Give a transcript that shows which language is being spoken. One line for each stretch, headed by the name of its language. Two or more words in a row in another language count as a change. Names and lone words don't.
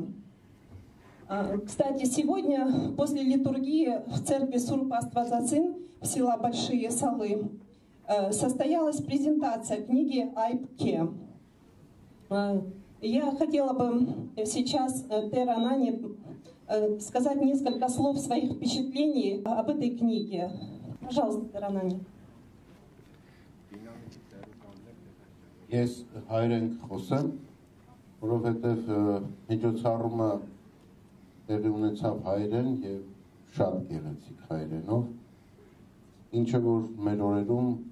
Russian: Кстати, сегодня после литургии в церкви Сурпаствазацин в села Большие Салы состоялась презентация книги «Айб Ке». Я хотела бы сейчас Теранане сказать несколько слов своих впечатлений об этой книге. Пожалуйста, Теранане.
Armenian: Ես հայերեն խոսեմ, որովհետև միջոցառումը տեղի ունեցավ հայերեն եւ շատ գեղեցիկ հայերենով, ինչը որ մեր օրերում